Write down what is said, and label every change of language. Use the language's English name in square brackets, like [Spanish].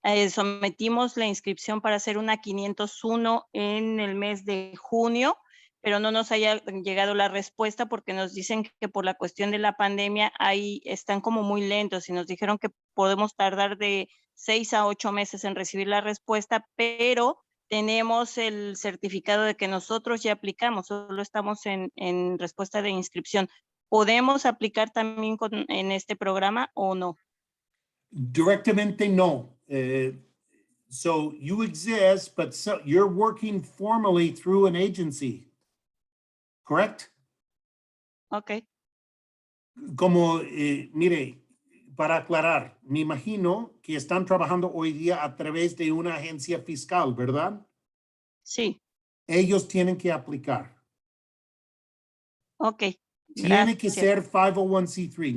[Spanish] Sometimos la inscripción para hacer una 501 en el mes de junio, pero no nos haya llegado la respuesta porque nos dicen que por la cuestión de la pandemia ahí están como muy lentos y nos dijeron que podemos tardar de 6 a 8 meses en recibir la respuesta, pero tenemos el certificado de que nosotros ya aplicamos, solo estamos en respuesta de inscripción. ¿Podemos aplicar también en este programa o no? Directamente no. [English] So you exist, but you're working formally through an agency, correct? Okay. [Spanish] Como, mire, para aclarar, me imagino que están trabajando hoy día a través de una agencia fiscal, ¿verdad? Sí. Ellos tienen que aplicar. Ok. Tiene que ser 501c3.